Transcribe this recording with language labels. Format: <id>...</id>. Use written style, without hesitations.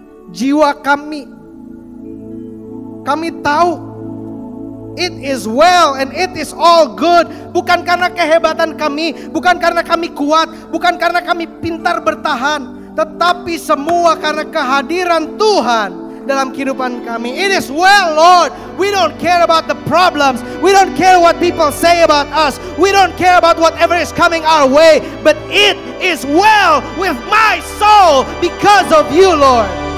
<id>Jiwa kami tahu</id> <en>it is well and it is all good.</en> <id>Bukan karena kehebatan kami, bukan karena kami kuat, bukan karena kami pintar bertahan, tetapi semua karena kehadiran Tuhan dalam kehidupan kami.</id> <en>It is well, Lord. We don't care about the problems. We don't care what people say about us. We don't care about whatever is coming our way. But it is well with my soul because of you, Lord.</en>